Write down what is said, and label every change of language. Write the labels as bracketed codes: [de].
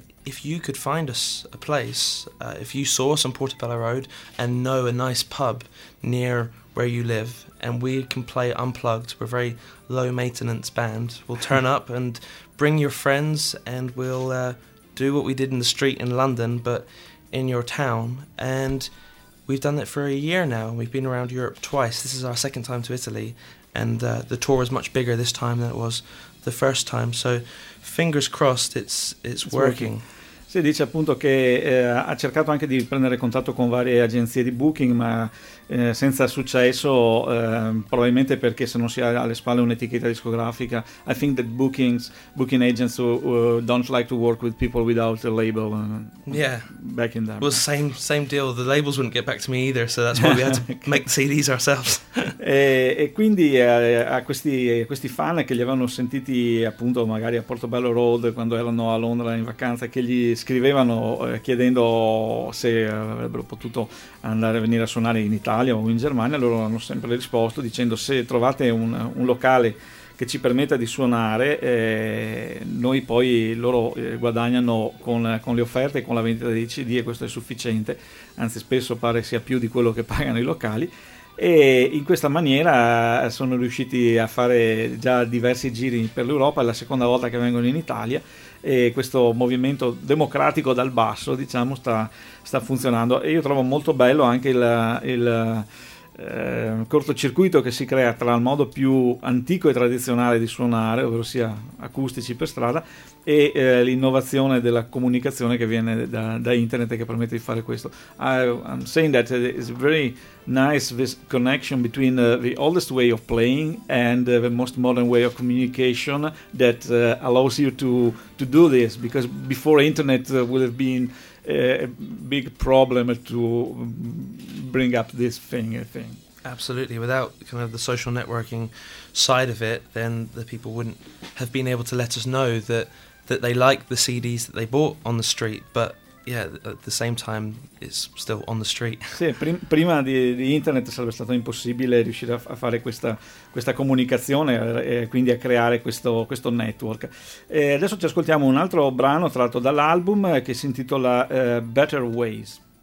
[en] if you could find us a place, if you saw us on Portobello Road and know a nice pub near where you live, and we can play unplugged, we're a very low maintenance band, we'll turn up and bring your friends, and we'll do what we did in the street in London but in your town. And we've done that for a year now. We've been around Europe twice. This is our second time to Italy, and the tour is much bigger this time than it was the first time, so fingers crossed it's working. [it] Si dice appunto che ha cercato anche di prendere contatto con varie agenzie di booking, ma senza successo, probabilmente perché se non si ha alle spalle un'etichetta discografica. [en] I think that booking agents don't like to work with people without a label. Yeah. Back in them. Well, same deal. The labels wouldn't get back to me either, so that's why we had to make the CDs ourselves. [it] e quindi a questi fan che li avevano sentiti appunto magari a Portobello Road quando erano a Londra in vacanza, che gli scrivevano chiedendo se avrebbero potuto andare a venire a suonare in Italia o in Germania, loro hanno sempre risposto dicendo: se trovate un locale che ci permetta di suonare, noi poi loro guadagnano con le offerte e con la vendita dei CD, e questo è sufficiente, anzi spesso pare sia più di quello che pagano i locali. E in questa maniera sono riusciti a fare già diversi giri per l'Europa, è la seconda volta che vengono in Italia, e questo movimento democratico dal basso, diciamo, sta funzionando. E io trovo molto bello anche il cortocircuito che si crea tra il modo più antico e tradizionale di suonare, ovvero sia acustici per strada, e l'innovazione della comunicazione che viene da internet, che permette di fare questo. [en] I'm saying that it's very nice, this connection between the oldest way of playing and the most modern way of communication that allows you to do this, because before internet would have been a big problem to bring up this thing, I think. Absolutely. Without kind of the social networking side of it, then the people wouldn't have been able to let us know that they like the CDs that they bought on the street, but yeah, at the same time it's still on the street. [it] Sì, prima di internet sarebbe stato impossibile riuscire a fare questa comunicazione e quindi a creare questo network. E adesso ci ascoltiamo un altro brano tratto dall'album che si intitola Better Ways.